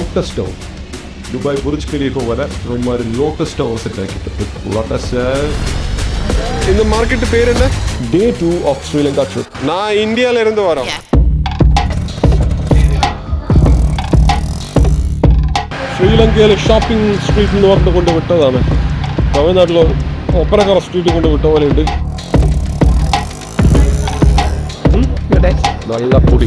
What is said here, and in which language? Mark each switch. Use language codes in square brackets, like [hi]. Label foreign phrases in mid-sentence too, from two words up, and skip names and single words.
[ml] ലോട്ടസ് ടവർ. ദുബായ് ബുർജ് ഖലീഫ പോലെ ഒരു ലോട്ടസ് ടവർ സെറ്റ് ആക്കിയിട്ട് ലോട്ടസ്. [ta] இந்த மார்க்கெட் பேர் என்ன? [en] Day 2 of Sri Lanka trip. [ta] நான் இந்தியால இருந்து வரோம். [ml] ശ്രീലങ്കയിലെ ഷോപ്പിംഗ് സ്ട്രീറ്റ് എന്ന് പറഞ്ഞ് കൊണ്ട് വിട്ടതാണ്. തമിഴ്നാട്ടിൽ ഒപ്പനക്കര സ്ട്രീറ്റ് കൊണ്ട് വിട്ട പോലെ ഉണ്ട്. നല്ല പൊടി.